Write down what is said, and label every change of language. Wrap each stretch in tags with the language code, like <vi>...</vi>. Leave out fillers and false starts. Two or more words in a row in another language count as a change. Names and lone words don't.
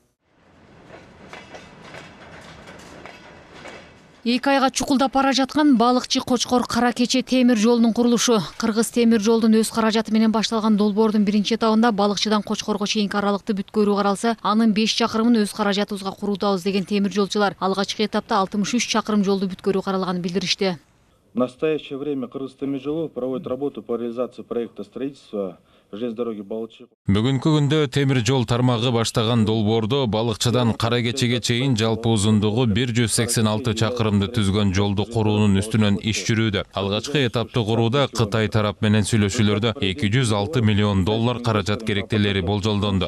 <ky>2 айга чукулдап бара жаткан балыкчы Кочкор Кара Кече темир жолунун курулушу. Кыргыз темир жолдун өз каражаты менен башталган долбоордун биринчи этабында балыкчыдан Кочкорго чейинки аралыкты бүткөрүү каралса, анын 5 чакырымын өз каражатыбызга куруудабыз деген темир жолчулар алгачкы этапта 63 чакырым жолду бүткөрүү каралганын билдиришти.</ky> <ru>В настоящее время Кыргыз темир жолу проводит работу по реализации проекта строительства железной дороги Балыкчы.</ru> <ky>Бүгүнкү күндө темир жол тармагы баштаган долбоордо балыкчыдан Кара Кечеге чейин жалпы узундугу 186 чакырымды түзгөн жолду куруунун үстүнөн иш жүрүүдө. Алгачкы этапты курууда Кытай тарап менен сүйлөшүүлөрдө 206 миллион доллар каражат керектелери болжолдонду.</ky>